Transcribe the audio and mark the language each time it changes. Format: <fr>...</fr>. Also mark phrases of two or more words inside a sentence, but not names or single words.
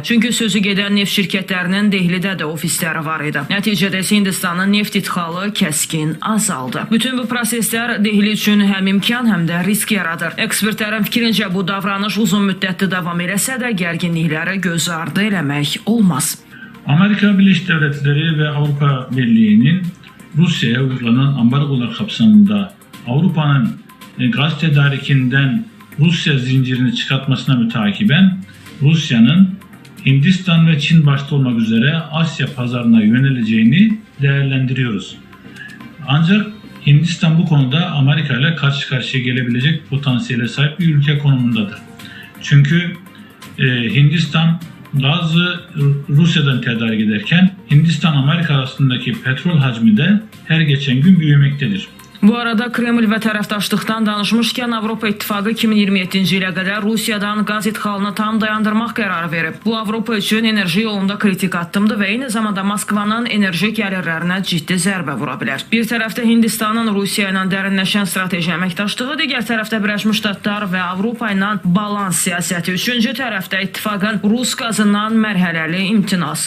<az>Çünki sözü gedən neft şirkətlərinin Dehlidə də ofisləri var idi. Nəticədə Hindistanın neft idxalı kəskin azaldı. Bütün bu proseslər Dehli üçün həm imkan, həm də risk yaradır. Ekspertlərin fikrincə bu davranış uzun müddətli davam eləsə də gərginlikləri göz ardı eləmək olmaz.</az> <tr>Amerika Birleşik Devletleri ve Avrupa Birliği'nin Rusya'ya uygulanan ambargolar kapsamında Avrupa'nın gaz tedarikinden Rusya zincirini çıkartmasına mütakiben Rusya'nın Hindistan ve Çin başta olmak üzere Asya pazarına yöneleceğini değerlendiriyoruz. Ancak Hindistan bu konuda Amerika ile karşı karşıya gelebilecek potansiyele sahip bir ülke konumundadır. Çünkü Hindistan gazı Rusya'dan tedarik ederken Hindistan-Amerika arasındaki petrol hacmi de her geçen gün büyümektedir.</tr> <az>Bu arada Kreml və tərəfdaşlıqdan danışmışkən Avropa İttifaqı 2027-ci ilə qədər Rusiyadan qaz idxalını tam dayandırmaq qərarı verib. Bu Avropa üçün enerji yolunda kritik addımdır və eyni zamanda Moskvanın enerji gəlirlərinə ciddi zərbə vura bilər. Bir tərəfdə Hindistanın Rusiya ilə dərinləşən strateji əməkdaşlığı, digər tərəfdə Birləşmiş Ştatlar və Avropa ilə balans siyasəti, üçüncü tərəfdə ittifaqın Rus qazından mərhələli imtinası.</az>